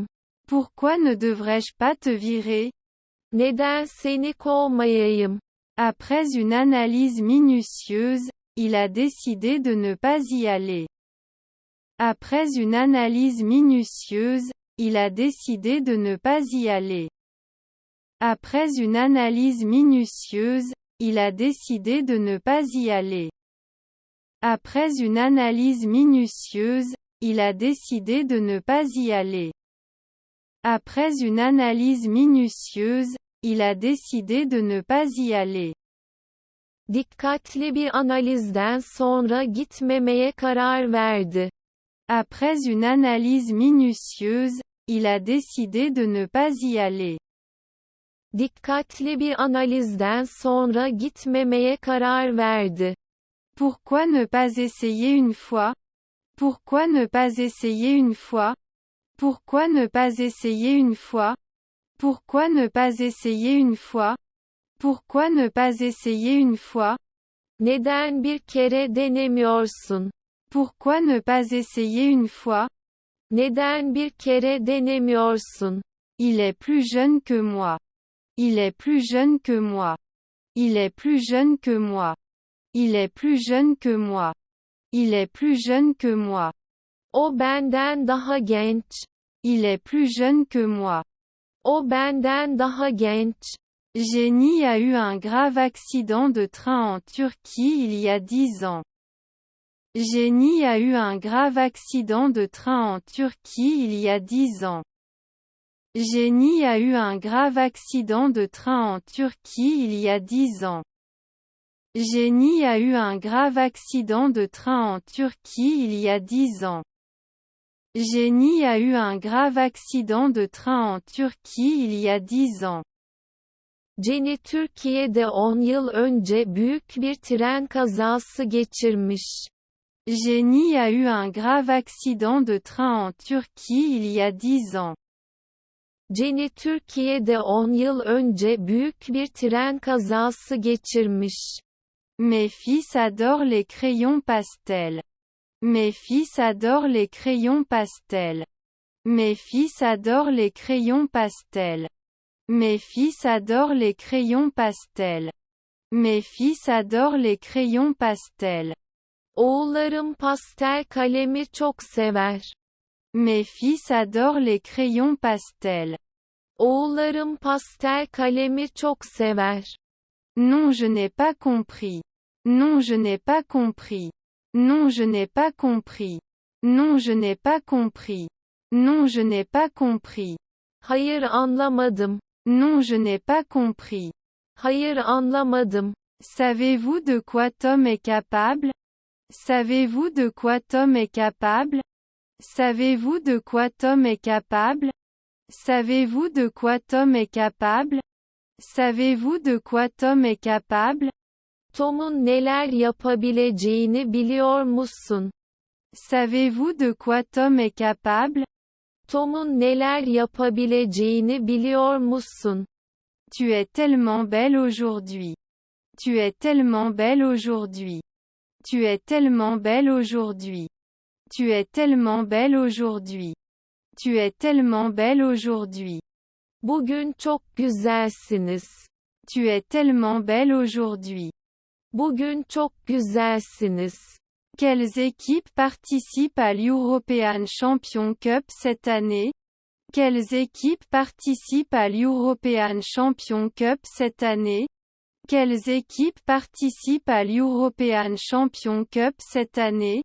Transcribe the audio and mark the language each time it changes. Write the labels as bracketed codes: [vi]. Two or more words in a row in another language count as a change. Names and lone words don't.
[fr] Pourquoi ne devrais-je pas te virer? [tr] Neden seni kovmayayım? [fr] Après une analyse minutieuse, il a décidé de ne pas y aller. Après une analyse minutieuse, il a décidé de ne pas y aller. Après une analyse minutieuse, il a décidé de ne pas y aller. Après une analyse minutieuse, il a décidé de ne pas y aller. Après une analyse minutieuse, il a décidé de ne pas y aller. [tr] Dikkatli bir analizden sonra gitmemeye karar verdi. [fr] Après une analyse minutieuse, il a décidé de ne pas y aller. [tr] Dikkatli bir analizden sonra gitmemeye karar verdi. [fr] Pourquoi ne pas essayer une fois? Pourquoi ne pas essayer une fois? Pourquoi ne pas essayer une fois? Pourquoi ne pas essayer une fois? Pourquoi ne pas essayer une fois? [tr] Neden bir kere denemiyorsun? [fr] Pourquoi ne pas essayer une fois? [tr] Neden bir kere denemiyorsun? [fr] Il est plus jeune que moi. Il est plus jeune que moi. Il est plus jeune que moi. Il est plus jeune que moi. Il est plus jeune que moi. [tr] O benden daha genç. [fr] Il est plus jeune que moi. [tr] O benden daha genç. [fr] Jenny a eu un grave accident de train en Turquie il y a 10 ans. Jenny a eu un grave accident de train en Turquie il y a 10 ans. Jenny a eu un grave accident de train en Turquie il y a 10 ans. Jenny a eu un grave accident de train en Turquie il y a 10 ans. Jenny a eu un grave accident de train en Turquie il y a 10 ans. [tr] Jenny Türkiye'de 10 yıl önce büyük bir tren kazası geçirmiş. [fr] Jenny a eu un grave accident de train en Turquie il y a 10 ans. [tr] Jenny Türkiye'de 10 yıl önce büyük bir tren kazası geçirmiş. [fr] Mes fils adorent les crayons pastels. Mes fils adorent les crayons pastels. Mes fils adorent les crayons pastels. Mes fils adorent les crayons pastels. Mes fils adorent les crayons pastels. [tr] Oğullarım pastel kalemi çok sever. [fr] Mes fils adorent les crayons pastels. [tr] Oğullarım pastel kalemi çok sever. [fr] Non, je n'ai pas compris. Non, je n'ai pas compris. Non, je n'ai pas compris. Non, je n'ai pas compris. Non, je n'ai pas compris. [tr] Hayır anlamadım. [fr] Non, je n'ai pas compris. [tr] Hayır anlamadım. [fr] Savez-vous de quoi Tom est capable? Savez-vous de quoi Tom est capable? Savez-vous de quoi Tom est capable? Savez-vous de quoi Tom est capable? Savez-vous de quoi Tom est capable? [tr] Tom'un neler yapabileceğini biliyor musun? [fr] Savez-vous de quoi Tom est capable? [tr] Tom'un neler yapabileceğini biliyor musun? [fr] Tu es tellement belle aujourd'hui. Tu es tellement belle aujourd'hui. Tu es tellement belle aujourd'hui. Tu es tellement belle aujourd'hui. Tu es tellement belle aujourd'hui. [tr] Bugün çok güzelsiniz. [fr] Tu es tellement belle aujourd'hui. [tr] Bugün çok güzelsiniz. [fr] Quelles équipes participent à l'European Champion Cup cette année? Quelles équipes participent à l'European Champion Cup cette année? Quelles équipes participent à l'European Champion Cup cette année?